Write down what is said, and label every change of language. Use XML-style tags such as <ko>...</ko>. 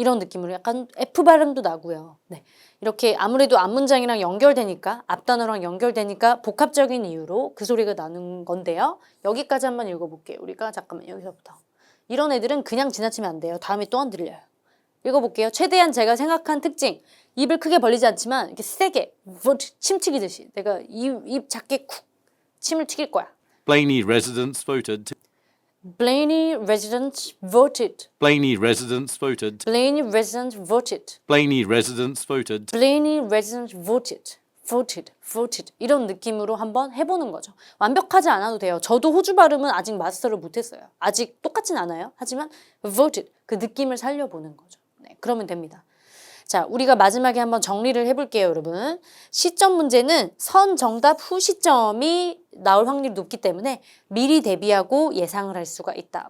<ko>이런 느낌으로 약간 F 발음도 나고요. 네. 이렇게 아무래도 앞문장이랑 연결되니까 앞단어랑 연결되니까 복합적인 이유로 그 소리가 나는 건데요. 여기까지 한번 읽어볼게요. 우리가 잠깐만 여기서부터. 이런 애들은 그냥 지나치면 안 돼요. 다음에 또 안 들려요. 읽어볼게요. 최대한 제가 생각한 특징. 입을 크게 벌리지 않지만 이렇게 세게 침 튀기듯이 내가 입 작게 쿡 침을 튀길 거야.</ko> <en>Blaney residents voted to Blaney residents voted. Blaney residents voted Blaney residents voted. Blaney residents voted Blaney residents voted. voted.</en> <ko>이런 느낌으로 한번 해보는 거죠. 완벽하지 않아도 돼요. 저도 호주 발음은 아직 마스터를 못했어요. 아직 똑같진 않아요. 하지만 voted 그 느낌을 살려보는 거죠. 네, 그러면 됩니다. 자, 우리가 마지막에 한번 정리를 해볼게요, 여러분. 시점 문제는 선 정답 후 시점이 나올 확률이 높기 때문에 미리 대비하고 예상을 할 수가 있다.</ko>